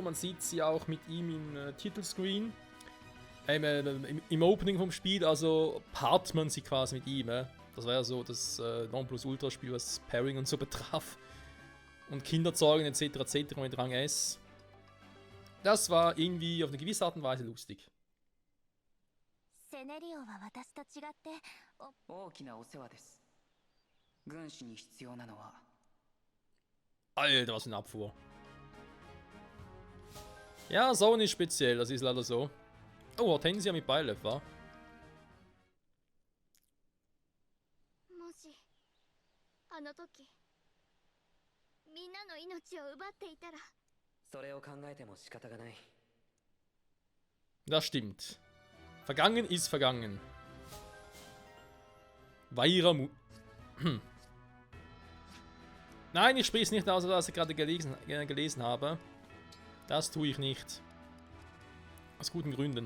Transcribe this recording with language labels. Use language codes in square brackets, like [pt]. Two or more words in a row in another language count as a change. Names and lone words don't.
[de] Man sieht sie auch mit ihm im Titelscreen. Im Opening vom Spiel, also paart man sie quasi mit ihm. Das war ja so das Nonplusultra-Spiel, was Pairing und so betraf. Und Kinderzeugen etc. etc. mit Rang S. Das war irgendwie auf eine gewisse Art und Weise lustig. [ja] セネリオは私と違って大きなお世話です。軍師に必要なのは [de] Alter, was für eine Abfuhr. Ja, Sonnen ist speziell, das ist leider so. Oh, Hortensia mit Beilef, wa? [ja] もしあの時みんなの命を奪っていたらそれを考えても仕方がない。 [de] Das stimmt. Vergangen ist vergangen. Weira Mu... Nein, ich spreche es nicht aus, was ich gerade gelesen habe. Das tue ich nicht. Aus guten Gründen.